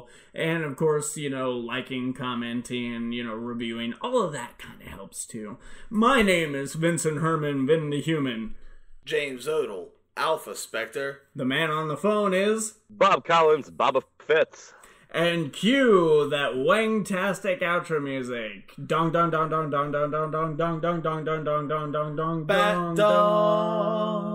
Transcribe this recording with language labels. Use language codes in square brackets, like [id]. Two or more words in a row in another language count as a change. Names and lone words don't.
[en] And of course, you know, liking, commenting, you know, reviewing, all of that kind of helps too. My name is Vincent Herman, Vin The Human. James Odle, Alphaspecter. The man on the phone is Bob Collins, Boba Fitz. And cue that wang-tastic outro music. Dong dong dong dong dong dong dong dong dong dong dong dong dong dong dong dong Bat dog.